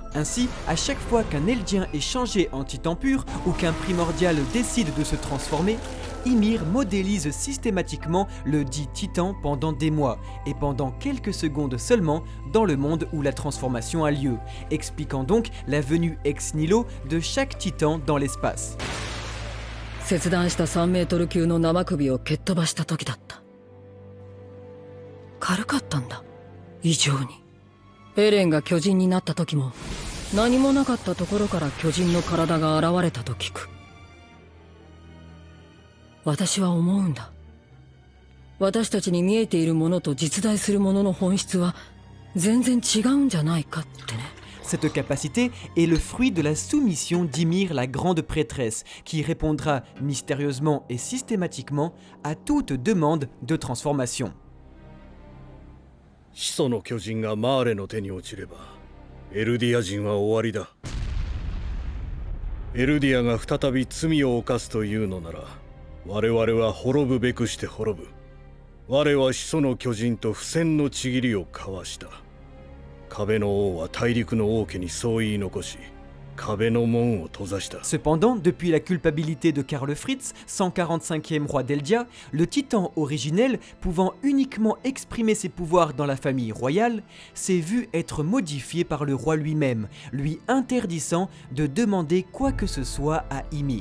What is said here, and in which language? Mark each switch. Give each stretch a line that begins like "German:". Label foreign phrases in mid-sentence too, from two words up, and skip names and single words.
French: Ainsi, à chaque fois qu'un Eldien est changé en titan pur ou qu'un primordial décide de se transformer, Ymir modélise systématiquement le dit titan pendant des mois et pendant quelques secondes seulement dans le monde où la transformation a lieu, expliquant donc la venue ex nihilo de chaque titan dans l'espace.
Japanese: 切断した3メートル級の生首を蹴っ飛ばした時だった。軽かったんだ、異常に。エレンが巨人になった時も、何もなかったところから巨人の体が現れたと聞く。私は思うんだ。私たちに見えているものと実在するものの本質は全然違うんじゃないかってね。
French: Cette capacité est le fruit de la soumission d'Ymir, la grande prêtresse, qui répondra mystérieusement et systématiquement à toute demande de transformation.
Japanese: 始祖の巨人がマーレの手に落ちれば、エルディア人は終わりだ。エルディアが再び罪を犯すというのなら、我々は滅ぶべくして滅ぶ。我は始祖の巨人と不戦のちぎりを交わした。壁の王は大陸の王家にそう言い残し、壁の門を閉ざした。
French: Cependant, depuis la culpabilité de Karl Fritz, 145e roi d'Eldia, le titan originel, pouvant uniquement exprimer ses pouvoirs dans la famille royale, s'est vu être modifié par le roi lui-même, lui interdisant de demander quoi que ce soit à Ymir.